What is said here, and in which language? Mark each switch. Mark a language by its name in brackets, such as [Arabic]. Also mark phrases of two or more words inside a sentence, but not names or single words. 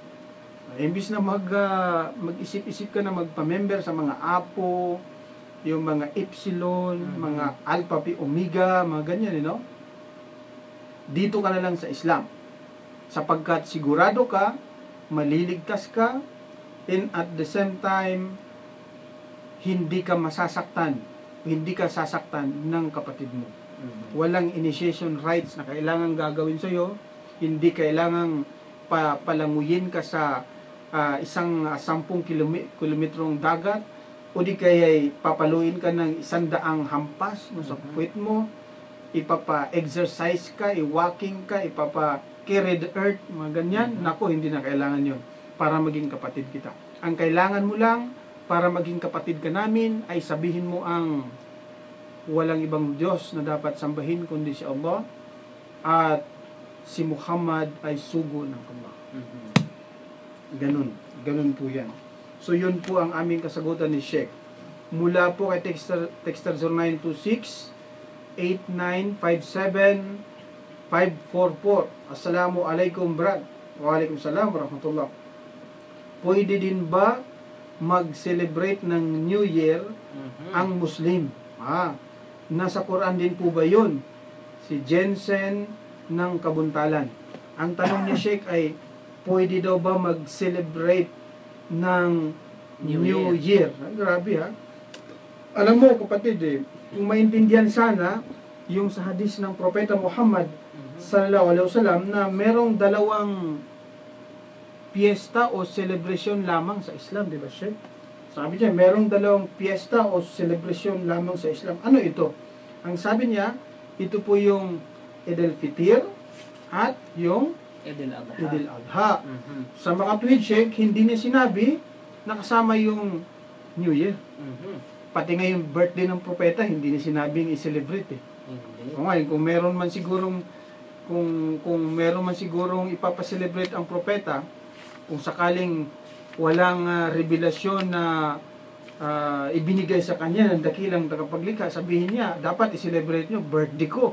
[Filipino] Imbis na mag-isip-isip ka na magpa-member sa mga Apo, yung mga Epsilon, mga Alpha, Pi, Omega, mga ganyan, no? Dito ka na lang sa Islam. Sapagkat sigurado ka, maliligtas ka, [English] and at the same time, [Filipino] hindi ka masasaktan, hindi ka sasaktan ng kapatid mo. Walang [English] initiation rites [Filipino] na kailangan gagawin sa'yo, hindi kailangang palanguyin ka sa isang 10 kilometrong dagat, o di kaya papaluin ka ng 100 hampas no, sa puwet mo, ipapa-exercise ka, i-walking ka, [English] ipapa-carry the earth, [Filipino] mga ganyan. Nako, hindi na kailangan yun para maging kapatid kita. Ang kailangan mo lang para maging kapatid ka namin ay sabihin mo ang walang ibang Diyos na dapat sambahin kundi si Allah, at si Muhammad ay sugo ng Allah. Ganun po yan. So yun po ang aming kasagutan ni Sheikh. Mula po kay Texter 0926 8957 544. Assalamualaikum, brad. [Arabic] وعليكم السلام ورحمة الله. [Filipino] Pwede din ba mag-celebrate ng New Year ang Muslim? Nasa Quran din po ba yun? Si Jensen ng Kabuntalan. Ang tanong ni Sheikh ay, pwede daw ba mag-celebrate ng New Year? Grabe ha. Alam mo kapatid kung maintindihan sana yung sa hadis ng Propeta Muhammad [Arabic] صلى الله عليه وسلم [Filipino] na merong dalawang piyesta o celebration lamang sa Islam, di ba Sheikh? Sabi niya, merong dalawang piyesta o celebration lamang sa Islam. Ano ito? Ang sabi niya, ito po yung Eid al-Fitr at yung Eid al-Adha. Eid al-Adha. Sa mga tweet Sheikh, hindi niya sinabi nakasama yung New Year. Pati nga yung birthday ng propeta, hindi niya sinabing i-celebrate Hindi. O nga, kung meron man sigurong ipapacelebrate ang propeta, kung sakaling walang revelasyon na ibinigay sa kanya ng dakilang tagapaglikha, sabihin niya, dapat i-celebrate nyo, birthday ko.